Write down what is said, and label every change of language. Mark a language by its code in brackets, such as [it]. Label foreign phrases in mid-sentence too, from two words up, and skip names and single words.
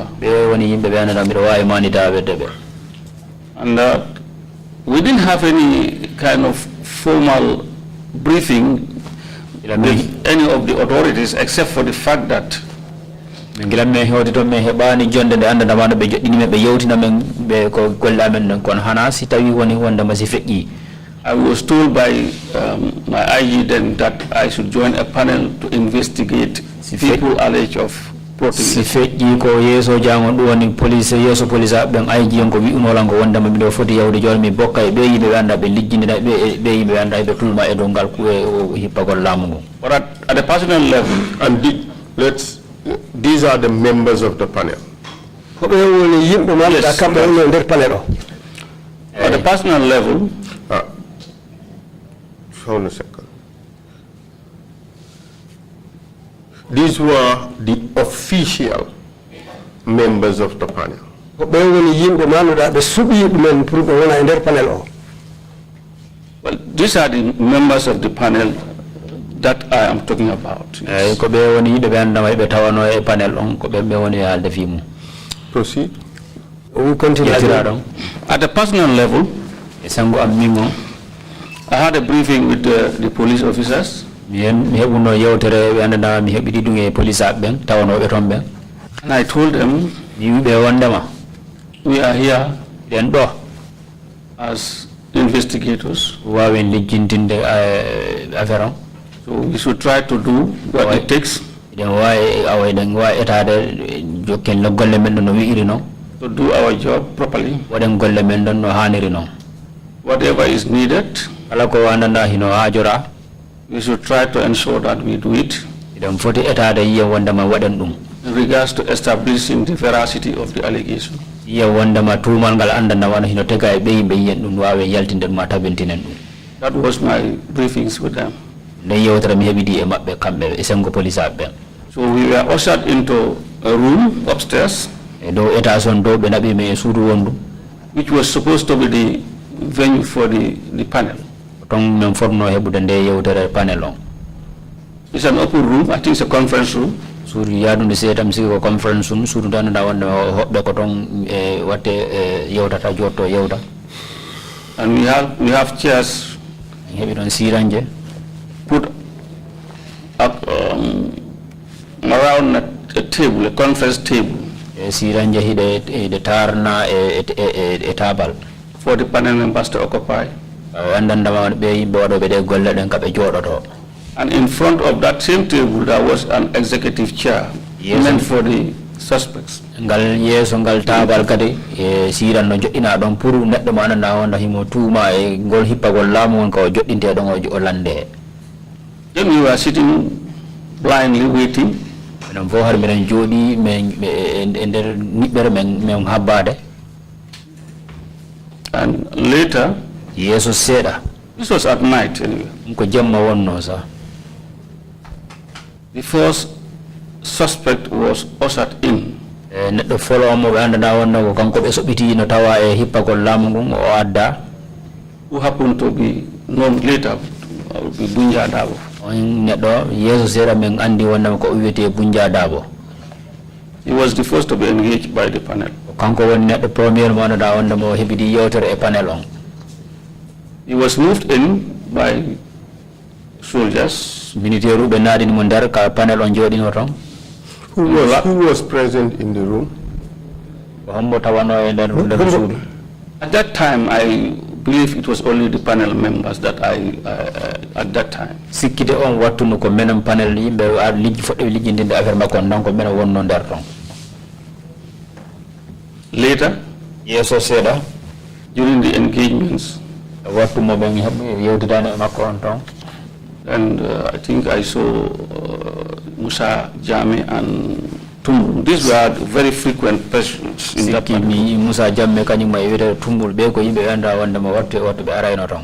[ff] ɓe woni yimɓe ɓe andanda mbiɗa wawi manita wedde ɓe. [en] And we didn't have any kind of formal briefing with any of the authorities except for the fact that [ff] min gilan men hewde toon min heɓani jonde nde andandama no ɓe joɗɗini men ɓe yewtina men ɓe ko golle amen ɗen kono hana si tawi woni wondema si feƴƴi. [en] I was told by my IG then that I should join a panel to investigate people alleged of plotting. [ff] Si feƴƴi ko yeeso jangon ɗum woni police yeeso police ɓen IG on ko wi'unolan ko wondema mbiɗo foti yawde joni mi bokka e ɓe yimɓe ɓe anda ɓe lijjindina ɓe yimɓe ɓe anda ɓe tulma e dow ngal hippagol laamu ngu. [en] But at the personal level, And these are the members of the panel. [ff] Ko ɓe woni yimɓe manuɗa kamɓe wonno e nder panel o. [en] at the personal level, hold on a second. These were the official members of the panel. [ff] Ko ɓe woni yimɓe manuɗa ɓe suɓi ɗumen pour ɓe wona e nder panel o. [en] well, these are the members of the panel that I am talking about. [ff] Eyyi ko ɓe woni yimɓe ɓe andama ɓe tawano e panel on ko ɓen ɓe woni e haalde fimu. [en] Proceed. We continue. At the personal level, [ff] e sango am min on [en] I had a briefing with the police officers. [ff] mi heɓuno yewtere ɓe andandama mi heɓiɗi ɗum e police aɓe ɓen tawanoɓe toon ɓen. [en] And I told them, [ff] mi wiɓe wondema [en] we are here [ff] ɗen ɗo [en] as investigators, [ff] wawen lijjintinde affaire on. [en] so we should try to do what it takes [ff] eɗen wawi eɗen wawi etade jokken golle men ɗon no wiiri noon [en] to do our job properly. [ff] waɗen golle men ɗon no haniri noon. [en] Whatever is needed, [ff] kala ko andanda hino hajora [en] we should try to ensure that we do it [ff] eɗen foti etade yiya wondema waɗen ɗum [en] in regards to establishing the veracity of the allegation. [ff] yiya wondema tuumal ngal andanda wano hino tega e ɓe yimɓe yiyen ɗum wawe yaltinde ɗum ma tabintinen ɗum. [en] That was my briefings with them. [ff] nden yewtere mi heɓidi e maɓɓe kamɓe e sengo police aɓe ɓen. [en] So we were ushered into a room upstairs, [ff] e dow étage on dow ɓe naɓimi e suudu wondu [en] which was supposed to be the venue for the panel. [ff] ton min fotno heɓude nde yewtere panel on. [en] It's an open room. I think it's a conference room. [ff] suudu yaadunde seedam sigi ko conference um suudu danada wonde hoɓɓe ko ton e watte yewtata jotto yewta. [en] And we have chairs [ff] heɓi ɗon siranje [en] put up around a table, a conference table. [ff] Siranje hiɗe tarna e tabal [en] For the panel members to occupy. [ff] andandama ɓe yimɓe waɗoɓe ɗe golle ɗen kaɓe jooɗoto. [en] And in front of that same table, there was an executive chair meant for the suspects. [ff] Ngal yeeso ngal tabal kadi e siran no joɗɗina ɗon pour neɗɗo mo andanda wonda himo tuuma e ngol hippagol laamu won ko joɗɗinte ɗon o lande. [en] Then we were sitting blindly waiting. [ff] Minen fof har minen jooɗi e nder niɓɓere men habbade. [en] And later, [ff] yeeso seeɗa [en] this was at night anyway, [ff] ko jemma wonno sa [en] the first suspect was ushered in. [ff] neɗɗo folomo ɓe andanda wonno ko kanko ɓe soɓiti no tawa e hippagol laamu ngun o adda, [en] Who happened to be known later to be Bunja Dabo. [ff] on neɗɗo yeeso seeɗa men andi wondema ko wiyete Bunja Dabo. [en] He was the first to be engaged by the panel. [ff] Kanko woni neɗɗo premier mo andanda wondema o heɓidi yewtere e panel on. [en] He was moved in by soldiers. [ff] Militaire ɓe naɗini mo nder ka panel on jooɗino toon. [en] Who was present in the room? [ff] Ko hombo tawano e nder suudu. [en] At that time, I believe it was only the panel members that at that time. [ff] Sikkide on wattuno ko menen panel yimɓe liggi foɗɓe liggindinde affaire makko on, donc ko menen wonno nder toon. [en] Later, [ff] yeeso seeɗa [en] during the engagements, [ff] wattu mo ɓen yewtidani e makko on toon. [en] and I think I saw Musa Jame and Tumbul. These were very frequent persons in that panel. [ff] mi Musa Jamme kañum e wiyete Tumbul ɓe ko yimɓe anda wondema wattu ɓe arayno toon.